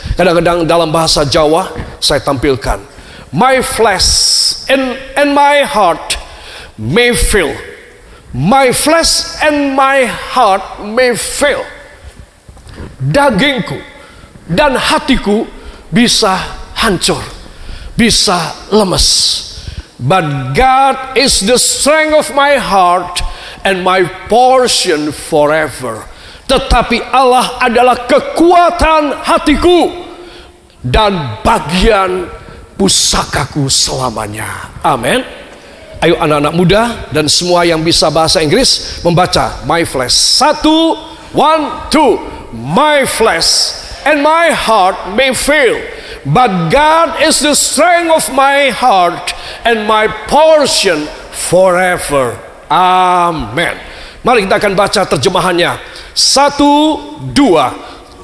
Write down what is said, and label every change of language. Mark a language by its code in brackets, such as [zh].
[id] Kadang-kadang dalam bahasa Jawa saya tampilkan. [en] My flesh and my heart may fail. My flesh and my heart may fail. [id] Dagingku dan hatiku bisa hancur, bisa lemes. [en] But God is the strength of my heart and my portion forever. [id] Tetapi Allah adalah kekuatan hatiku dan bagian pusakaku selamanya. Amin. Ayo anak-anak muda dan semua yang bisa bahasa Inggris membaca [en] my flesh. 1, 1, 2. My flesh and my heart may fail, but God is the strength of my heart and my portion forever. Amen. [id] Mari kita akan baca terjemahannya. 1, 2.